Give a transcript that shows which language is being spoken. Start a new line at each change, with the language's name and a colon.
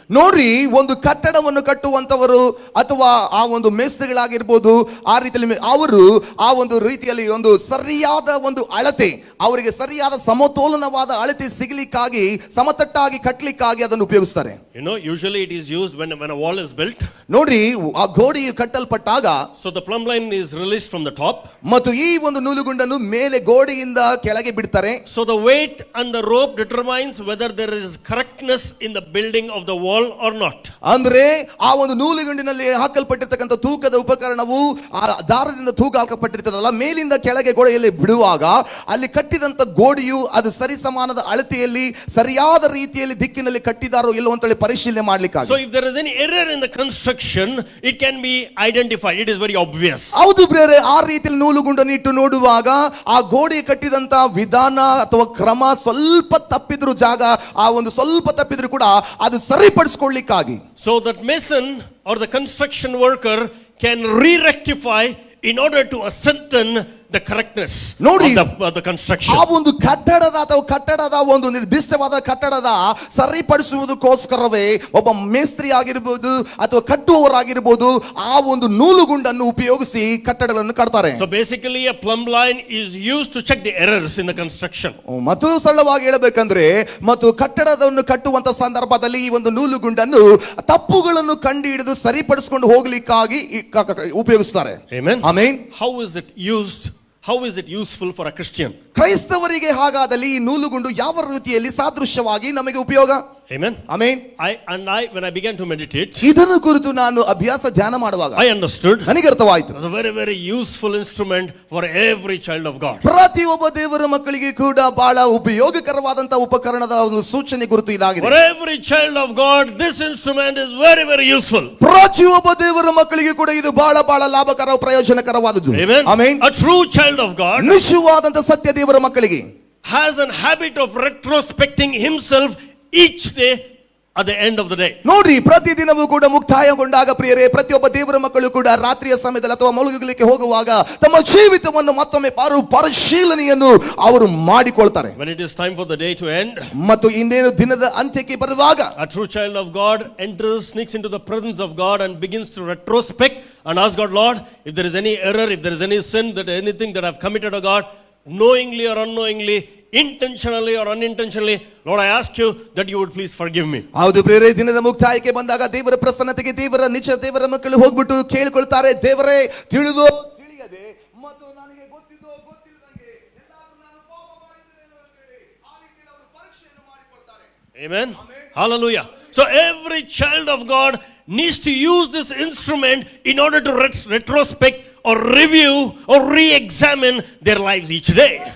Kannada: ನೋಡ್ರಿ, ಒಂದು ಕಟ್ಟಡವನ್ನು ಕಟ್ಟುವಂತವರು ಅಥವಾ ಆ ಒಂದು ಮೇಸ್ತ್ರಿಗಳಾಗಿರ್ಬೋದು, ಆ ರೀತಿಯಲ್ಲಿ ಅವರು ಆ ಒಂದು ರೀತಿಯಲ್ಲಿ ಒಂದು ಸರಿಯಾದ ಒಂದು ಅಳತೆ, ಅವರಿಗೆ ಸರಿಯಾದ ಸಮತೋಲನವಾದ ಅಳತೆ ಸಿಗಲಿಕ್ಕಾಗಿ, ಸಮತಟ್ಟಾಗಿ ಕಟ್ಟಲಿಕ್ಕಾಗಿ ಅದನ್ನು ಉಪಯೋಗಿಸ್ತಾರೆ.
English: You know, usually it is used when a wall is built.
Kannada: ನೋಡ್ರಿ, ಆ ಗೋಡೆಯು ಕಟ್ಟಲ್ಪಟ್ಟಾಗ
English: So the plumb line is released from the top.
Kannada: ಮತ್ತು ಈ ಒಂದು ನೂಲುಗುಂಡನ್ನು ಮೇಲೆ ಗೋಡೆಯಿಂದ ಕೆಳಗೆ ಬಿಡ್ತಾರೆ.
English: So the weight and the rope determines whether there is correctness in the building of the wall or not.
Kannada: ಅಂದ್ರೆ ಆ ಒಂದು ನೂಲುಗುಂಡಿನಲ್ಲಿ ಹಾಕಲ್ಪಟ್ಟಿರ್ತಕ್ಕಂಥ ತೂಕದ ಉಪಕರಣವು ಆ ದಾರದಿಂದ ತೂಕ ಹಾಕಲ್ಪಟ್ಟಿರ್ತದಲ್ಲ, ಮೇಲಿಂದ ಕೆಳಗೆ ಗೋಡೆಯಲ್ಲಿ ಬಿಡುವಾಗ ಅಲ್ಲಿ ಕಟ್ಟಿದಂತ ಗೋಡೆಯು ಅದು ಸರಿ ಸಮಾನದ ಅಳತೆಯಲ್ಲಿ ಸರಿಯಾದ ರೀತಿಯಲ್ಲಿ ದಿಕ್ಕಿನಲ್ಲಿ ಕಟ್ಟಿದಾರೋ ಇಲ್ಲೋ ಅಂತೇಳಿ ಪರಿಶೀಲನೆ ಮಾಡ್ಲಿಕ್ಕಾಗಿ.
English: So if there is any error in the construction, it can be identified. It is very obvious.
Kannada: ಹೌದು ಬೇರೆ, ಆ ರೀತಿಯಲ್ಲಿ ನೂಲುಗುಂಡನ್ನು ಇಟ್ಟು ನೋಡುವಾಗ ಆ ಗೋಡೆ ಕಟ್ಟಿದಂತ ವಿಧಾನ ಅಥವಾ ಕ್ರಮ ಸ್ವಲ್ಪ ತಪ್ಪಿದ್ರು, ಜಾಗ ಆ ಒಂದು ಸ್ವಲ್ಪ ತಪ್ಪಿದ್ರು ಕೂಡ ಅದು ಸರಿಪಡಿಸಿಕೊಳ್ಳಿಕ್ಕಾಗಿ.
English: So that mason or the construction worker can re-rectify in order to ascertain the correctness of the construction.
Kannada: ಆ ಒಂದು ಕಟ್ಟಡದ ಅಥವಾ ಕಟ್ಟಡದ ಒಂದು ನಿರ್ದಿಷ್ಟವಾದ ಕಟ್ಟಡದ ಸರಿಪಡಿಸುವುದಕ್ಕೋಸ್ಕರವೇ ಒಬ್ಬ ಮೇಸ್ತ್ರಿ ಆಗಿರಬಹುದು ಅಥವಾ ಕಟ್ಟುವವರಾಗಿರಬಹುದು ಆ ಒಂದು ನೂಲುಗುಂಡನ್ನು ಉಪಯೋಗಿಸಿ ಕಟ್ಟಡಗಳನ್ನು ಕಟ್ತಾರೆ.
English: So basically a plumb line is used to check the errors in the construction.
Kannada: ಮತ್ತು ಸರಳವಾಗಿ ಹೇಳಬೇಕಂದ್ರೆ ಮತ್ತು ಕಟ್ಟಡವನ್ನು ಕಟ್ಟುವಂತ ಸಂದರ್ಭದಲ್ಲಿ ಈ ಒಂದು ನೂಲುಗುಂಡನ್ನು ತಪ್ಪುಗಳನ್ನು ಕಂಡುಹಿಡಿದು ಸರಿಪಡಿಸಿಕೊಂಡು ಹೋಗಲಿಕ್ಕಾಗಿ ಉಪಯೋಗಿಸ್ತಾರೆ.
English: Amen. Amen. How is it used? How is it useful for a Christian?
Kannada: ಕ್ರೈಸ್ತವರಿಗೆ ಹಾಗಾದಲ್ಲಿ ಈ ನೂಲುಗುಂಡು ಯಾವ ರೀತಿಯಲ್ಲಿ ಸಾದೃಶ್ಯವಾಗಿ ನಮಗೆ ಉಪಯೋಗ?
English: Amen. Amen. When I began to meditate,
Kannada: ಇದನ್ನು ಕುರಿತು ನಾನು ಅಭ್ಯಾಸ ಧ್ಯಾನ ಮಾಡುವಾಗ
English: I understood
Kannada: ನನಗೆ ಅರ್ಥವಾಯಿತು.
English: it was a very, very useful instrument for every child of God.
Kannada: ಪ್ರತಿಯೊಬ್ಬ ದೇವರ ಮಕ್ಕಳಿಗೆ ಕೂಡ ಬಹಳ ಉಪಯೋಗಕರವಾದಂತಹ ಉಪಕರಣದ ಒಂದು ಸೂಚನೆ ಗುರುತು ಇದಾಗಿದೆ.
English: For every child of God, this instrument is very, very useful.
Kannada: ಪ್ರತಿಯೊಬ್ಬ ದೇವರ ಮಕ್ಕಳಿಗೆ ಕೂಡ ಇದು ಬಹಳ ಬಹಳ ಲಾಭಕರ ಪ್ರಯೋಜನಕರವಾದದ್ದು.
English: Amen. Amen. A true child of God
Kannada: ನಿಜವಾದಂತ ಸತ್ಯ ದೇವರ ಮಕ್ಕಳಿಗೆ
English: has a habit of retrospecting himself each day at the end of the day.
Kannada: ನೋಡ್ರಿ, ಪ್ರತಿದಿನವೂ ಕೂಡ ಮುಕ್ತಾಯಗೊಂಡಾಗ ಪ್ರಿಯರೇ, ಪ್ರತಿಯೊಬ್ಬ ದೇವರ ಮಕ್ಕಳು ಕೂಡ ರಾತ್ರಿಯ ಸಮಯದಲ್ಲಿ ಅಥವಾ ಮಲಗಲಿಕ್ಕೆ ಹೋಗುವಾಗ ತಮ್ಮ ಜೀವಿತವನ್ನು ಮತ್ತೊಮ್ಮೆ ಪರಿಶೀಲನೆಯನ್ನು ಅವರು ಮಾಡಿಕೊಳ್ತಾರೆ.
English: When it is time for the day to end,
Kannada: ಮತ್ತು ಇನ್ನೇನು ದಿನದ ಅಂತ್ಯಕ್ಕೆ ಬರುವಾಗ
English: a true child of God sneaks into the presence of God and begins to retrospect and ask God, Lord, if there is any error, if there is any sin, that anything that I have committed, oh God, knowingly or unknowingly, intentionally or unintentionally, Lord, I ask you that you would please forgive me.
Kannada: ಹೌದು ಪ್ರಿಯರೇ, ದಿನದ ಮುಕ್ತಾಯಕ್ಕೆ ಬಂದಾಗ ದೇವರ ಪ್ರಸನ್ನತೆಗೆ ದೇವರ ಮಕ್ಕಳು ಹೋಗ್ಬಿಟ್ಟು ಕೇಳಿಕೊಳ್ತಾರೆ, ದೇವರೇ, ತಿಳಿದೋ ತಿಳಿಯದೆ ಮತ್ತು ನನಗೆ ಗೊತ್ತಿದ್ದೋ ಗೊತ್ತಿಲ್ಲದಂಗೆ ಎಲ್ಲಾದರೂ ನಾನು ಪಾಪ ಮಾಡಿದ್ದೇನೆ ಅಂತ ಹೇಳಿ ಆ ರೀತಿಯಲ್ಲಿ ಅವರು ಪರೀಕ್ಷೆಯನ್ನು ಮಾಡಿಕೊಳ್ತಾರೆ.
English: Amen. Hallelujah. So every child of God needs to use this instrument in order to retrospect or review or re-examine their lives each day.